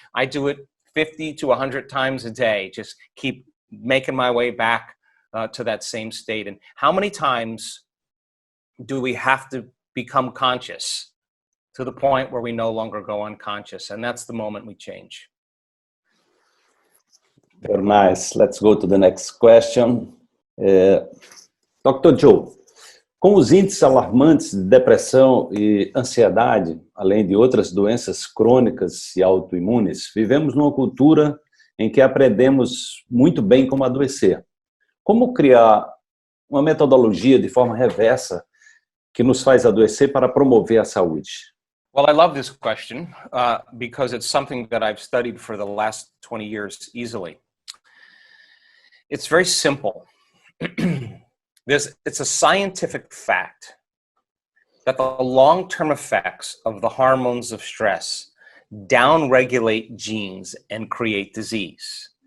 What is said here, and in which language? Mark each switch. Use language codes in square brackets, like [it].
[en] I do it 50 to 100 times a day, just keep making my way back to that same state. And how many times do we have to become conscious to the point where we no longer go unconscious? And that's the moment we change. Very nice. Let's go to the next question. Dr. [pt] Joe, com os índices alarmantes de depressão e ansiedade, além de outras doenças crônicas e autoimunes, vivemos numa cultura em que aprendemos muito bem como adoecer. Como criar uma metodologia de forma reversa que nos faz adoecer para promover a saúde? [en] Well, I love this question because it's something that I've studied for the last 20 years easily. It's very simple. It's a scientific fact that the long-term effects of the hormones of stress downregulate genes and create disease.